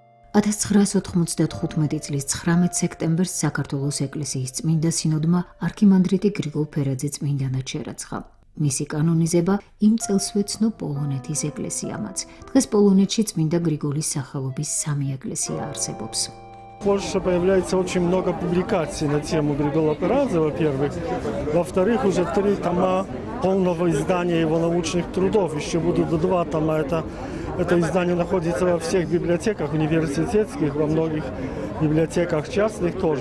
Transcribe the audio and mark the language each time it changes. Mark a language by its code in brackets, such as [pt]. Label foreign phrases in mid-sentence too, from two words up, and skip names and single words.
[ka] 1995 წლის 19 სექტემბერს საქართველოს ეკლესიის წმინდა სინოდმა არქიმანდრიტი გრიგოლ ფერაძე წმინდანად შერაცხა. მისი კანონიზება იმ წელს ეცნო პოლონეთის ეკლესიამაც. დღეს პოლონეთში წმინდა გრიგოლის სახელობის 3 ეკლესია არსებობს. [ru] В Польше появляется очень много публикаций на тему Григола Пераза, во-первых. Во-вторых, уже 3 тома полного издания его научных трудов. Еще будут 2 тома. Это издание находится во всех библиотеках университетских, во многих библиотеках частных тоже.